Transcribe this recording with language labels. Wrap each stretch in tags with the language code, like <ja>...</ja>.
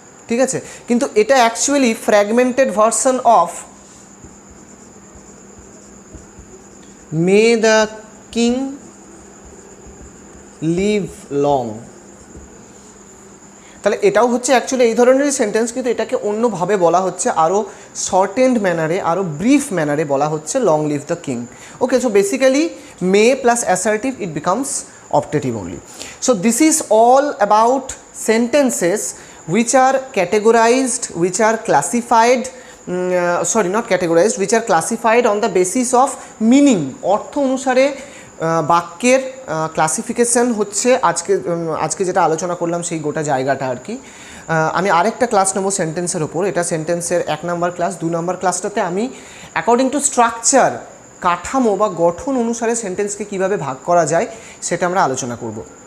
<bn>ঠিক আছে, কিন্তু এটা</bn> <en>Actually fragmented version of may the king live long.</en> <bn>তাহলে এটাও হচ্ছে অ্যাকচুয়ালি এই ধরনেরই সেন্টেন্স, কিন্তু এটাকে অন্যভাবে বলা হচ্ছে, আরও শর্টেন্ড ম্যানারে, আরও ব্রিফ ম্যানারে বলা হচ্ছে long live the king.</bn> <en>Okay, so basically may plus assertive, it becomes optative only. So this is all about sentences which are categorized, which are classified, not categorized, which are classified on the basis of meaning.</en> <bn>অর্থ অনুসারে বাক্যের classification হচ্ছে আজকে যেটা আলোচনা করলাম সেই গোটা জায়গাটা আর কি। আমি আরেকটা ক্লাস নেবো সেন্টেন্সের ওপর, এটা সেন্টেন্সের 1 নম্বর ক্লাস। 2 নম্বর ক্লাসটাতে আমি অ্যাকর্ডিং টু স্ট্রাকচার, কাঠামো বা গঠন অনুসারে সেন্টেন্সকে কীভাবে ভাগ করা যায় সেটা আমরা আলোচনা করব।</bn>